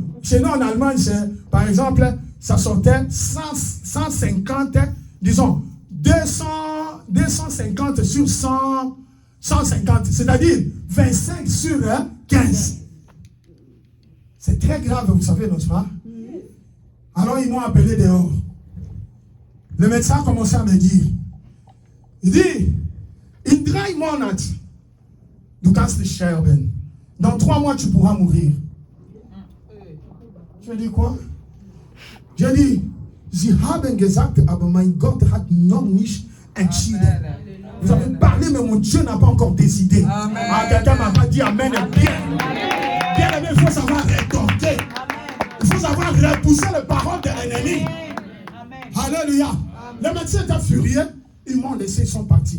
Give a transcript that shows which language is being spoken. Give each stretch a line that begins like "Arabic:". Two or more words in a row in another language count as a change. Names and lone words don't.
French: Chez nous, en Allemagne, par exemple, ça sortait 150, disons, 250 sur 150. C'est-à-dire 25 sur 15. C'est très grave, vous savez, n'est-ce pas? Alors, ils m'ont appelé dehors. Le médecin a commencé à me dire, il dit,
German: in 3 Monate, du kannst dich sterben.
French: Dans 3 mois, tu pourras mourir. Je dis quoi? J'ai dit,
German: Sie haben gesagt, aber mein Gott hat noch nicht entschieden.
French: Vous avez parlé, mais mon Dieu n'a pas encore décidé. Ah, quelqu'un m'a pas dit Amen. Bien aimé, il faut savoir rétorquer. Il faut savoir repousser les paroles de l'ennemi. Alléluia. Les médecins étaient furieux. Ils m'ont laissé, ils sont partis.